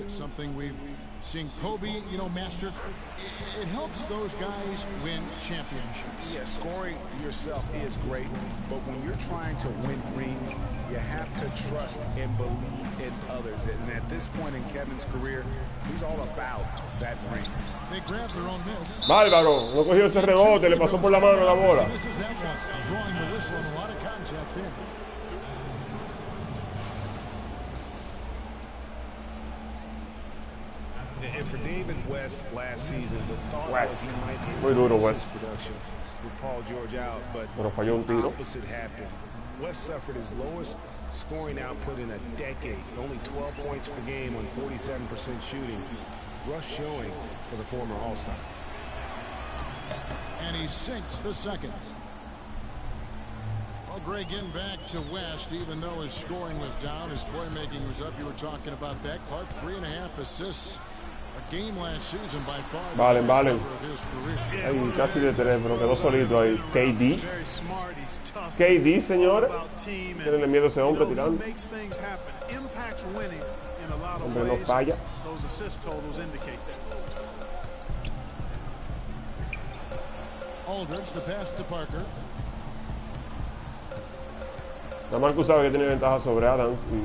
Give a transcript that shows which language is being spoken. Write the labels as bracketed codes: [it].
[en] It's something we've seen Kobe, you know, master. It helps those guys win championships. Yeah, scoring yourself is great, but when you're trying to win rings, you have to trust and believe in others. And at this point in Kevin's career, he's all about that ring. They grabbed their own miss. [es] Bárbaro, no cogió ese rebote, le pasó por la mano la bola. [en] This is that one, drawing the whistle and a lot of contact there. And for David West last season, the thought was he might be production with Paul George out, but the opposite happened. West suffered his lowest scoring output in a decade, only 12 points per game on 47% shooting. Rough showing for the former All-Star. And he sinks the second. Well, Greg, getting back to West, even though his scoring was down, his playmaking was up. You were talking about that. Clark, 3.5 assists a game last season, by far. Valen. [es] Ay, casi de 3, pero quedó solito ahí. KD. KD, señores. Tienen miedo a ese hombre tirando. Hombre, no falla. [en] Those assist totals indicate that. Aldridge, the pass to Parker. [es] La Marcus sabe que tiene ventaja sobre Adams